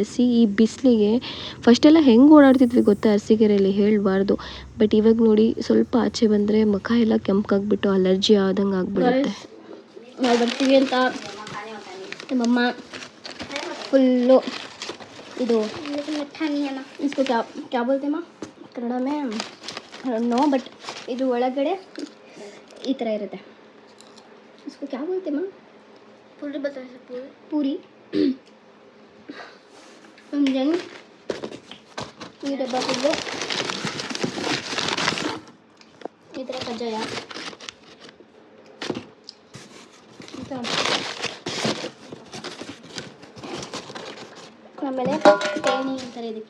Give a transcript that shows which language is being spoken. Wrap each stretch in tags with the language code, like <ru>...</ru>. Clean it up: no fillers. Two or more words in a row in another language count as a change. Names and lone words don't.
<kn>ಈ ಬಿಸಿಲಿಗೆ ಫಸ್ಟೆಲ್ಲ ಹೆಂಗೆ ಓಡಾಡ್ತಿದ್ವಿ ಗೊತ್ತಾ ಅರಸೀಕೆರೆಯಲ್ಲಿ, ಹೇಳಬಾರ್ದು. ಬಟ್ ಇವಾಗ ನೋಡಿ ಸ್ವಲ್ಪ ಆಚೆ ಬಂದರೆ ಮುಖ ಎಲ್ಲ ಕೆಂಪಾಗ್ಬಿಟ್ಟು ಅಲರ್ಜಿ ಆದಂಗೆ ಆಗ್ಬಿಡುತ್ತೆ. ನಾವು ಬರ್ತೀವಿ ಅಂತ ನಮ್ಮಮ್ಮ ಫುಲ್ಲು ಇದು</kn> <hi>इसको क्या बोलते हैं</hi> <kn>ಕನ್ನಡ ಮೇ ನೋ, ಬಟ್ ಇದು ಒಳಗಡೆ ಈ ಥರ ಇರುತ್ತೆ.</kn> <hi>इसको क्या बोलते हैं पूरी बताइए.</hi> <kn>पूरी then ಈ ಡಬ್ಬ ಫುಲ್ಲು ಈ ಥರ ಕಜ್ಜಾಯ ಆಮೇಲೆ ತೇಣಿ ಅಂತಾರೆ ಇದಕ್ಕೆ.</kn>